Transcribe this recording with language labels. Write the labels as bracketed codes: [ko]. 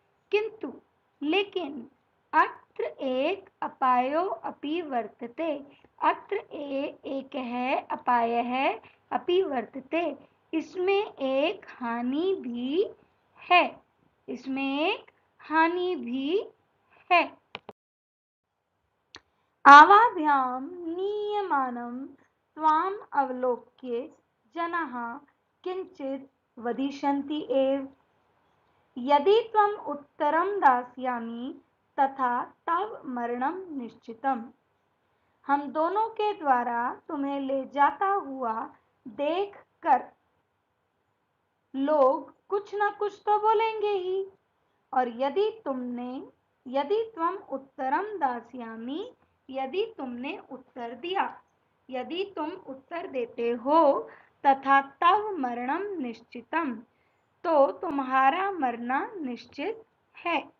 [hi] किंतु लेकिन अत्र एक अपायो अपि वर्तते, अत्र एक है अपाय है, अपि वर्तते, इसमें एक हानि भी है, इसमें एक हानि भी है। [sa] आवाभ्याम नीयमानं त्वाम अवलोक्य जनाः किंचित् वदिष्यन्ति एव, यदि त्वम् उत्तरं दास्यामि तथा तव मरणं निश्चितम्। [hi] हम दोनों के द्वारा तुम्हें ले जाता हुआ देख कर लोग कुछ न कुछ तो बोलेंगे ही, और [sa] यदि त्वम उत्तरम दास्यामि, [hi] यदि तुमने उत्तर दिया, यदि तुम उत्तर देते हो, [sa] तथा तव मरणम निश्चितम, [hi] तो तुम्हारा मरना निश्चित है।